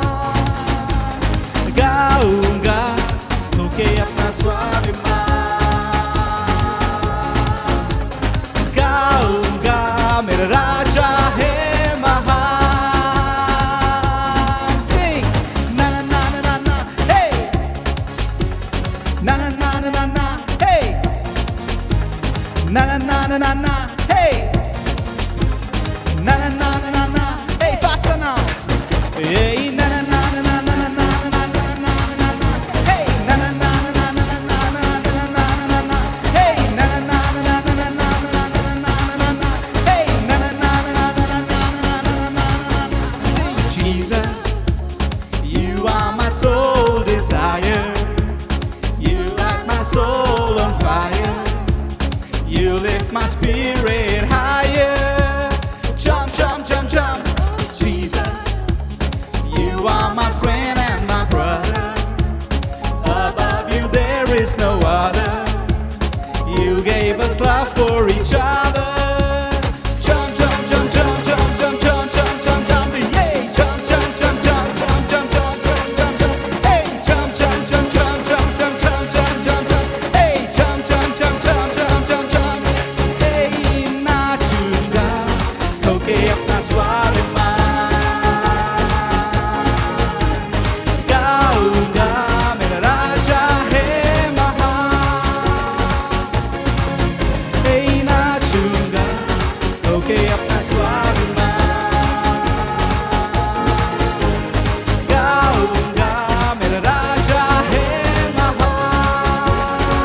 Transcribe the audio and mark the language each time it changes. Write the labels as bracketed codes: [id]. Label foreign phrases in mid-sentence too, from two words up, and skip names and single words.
[hi] गाऊंगा होके अपना स्वाभिमान, गाऊंगा मेरा राजा है महान। [en] Sing na na na na na na, hey na na na na na na, hey na na na na na na, hey na na na na na na, hey faster now, hey na na na na na na na na na na na na, hey na na na na na na na na na na na, hey na na na na na na na na na na, hey na na na na na na na na na. Sing Jesus, you are my soul desire, you light my soul on fire, you lift my spirit higher. Jump, jump, jump, jump. Jesus, you are my friend and my brother. Above you there is no other. You gave us love for each other. Jump, jump, jump, jump, jump, jump, jump, jump, jump, jump, yeah. Jump, jump, jump, jump, jump, jump, jump, jump, jump, jump. Hey, jump, jump, jump, jump, jump, jump, jump, jump, jump, jump. Hey, jump, jump, jump, jump, jump, jump, jump. [hi] Hey, नाचूंगा होके अपना स्वाभिमान, गाऊंगा मेरा राजा है महान। Hey, नाचूंगा होके अपना स्वाभिमान, गाऊंगा मेरा राजा है महान।